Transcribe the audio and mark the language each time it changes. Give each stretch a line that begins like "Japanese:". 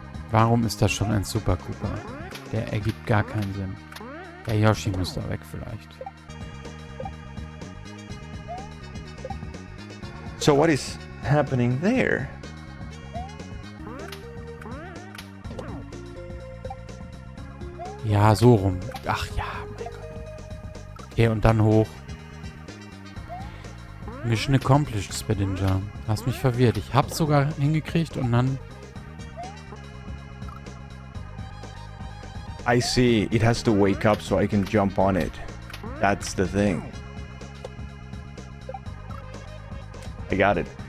German: Warum ist das schon ein Super Koopa? Der ergibt gar keinen Sinn. Der Yoshi muss da weg vielleicht.
English: So what is happening there?
German: Ja, so rum. Ach ja, mein Gott. Okay, und dann hoch.
English: Mission accomplished,
German: Spedinja. Hast mich verwirrt. Ich hab's sogar hingekriegt und dann...
English: I see. It has to wake up so I can jump on it. That's the thing. I got it.